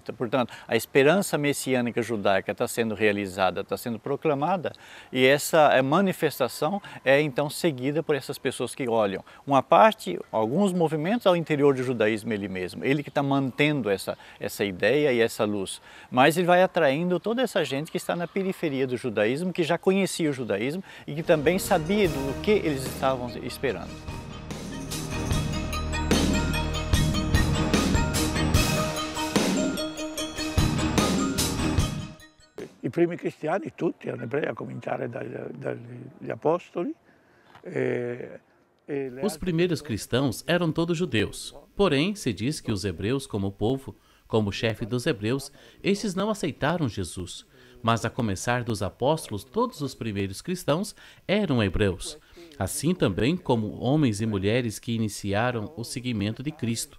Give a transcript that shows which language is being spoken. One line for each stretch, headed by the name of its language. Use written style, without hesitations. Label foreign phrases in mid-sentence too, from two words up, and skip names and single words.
Portuguese: Então, portanto, a esperança messiânica judaica está sendo realizada, está sendo proclamada, e essa manifestação é então seguida por essas pessoas que olham. Uma parte, alguns movimentos ao interior do judaísmo ele mesmo, ele que está mantendo essa ideia e essa luz, mas ele vai atraindo toda essa gente que está na periferia do judaísmo, que já conhecia o judaísmo e que também sabia do que eles estavam esperando.
Italian: I primi cristiani tutti erano ebrei, a cominciare dagli apostoli.
Portuguese: Os primeiros cristãos eram todos judeus. Porém, se diz que os hebreus, como povo, como chefe dos hebreus, estes não aceitaram Jesus. Mas a começar dos apóstolos, todos os primeiros cristãos eram hebreus. Assim também como homens e mulheres que iniciaram o seguimento de Cristo.